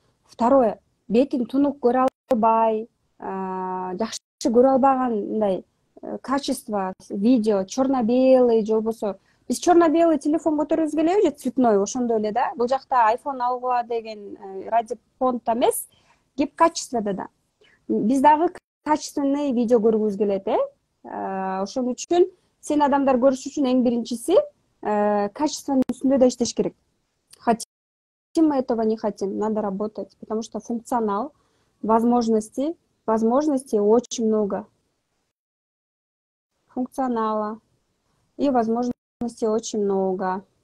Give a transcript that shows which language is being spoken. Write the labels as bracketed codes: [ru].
[ky] Второе, бетин тунук көрө албай, жакшы көрө албаган мындай качество видео черно-белый же болбосо биз черно-белый телефон көтөрүбүз келеби же цветной ошондой эле да. Бул жакта iPhone алгыла деген [ru] ради понта [ky] эмес, кеп качествода да. Биз дагы качественный видео көргүбүз келет, ошон үчүн сен адамдар көрүш үчүн эң биринчиси качественный үстүндө да иштеш керек. [ru] Хотим мы этого, не хотим, надо работать, потому что функционал, возможностей очень много. Функционала и возможностей очень много.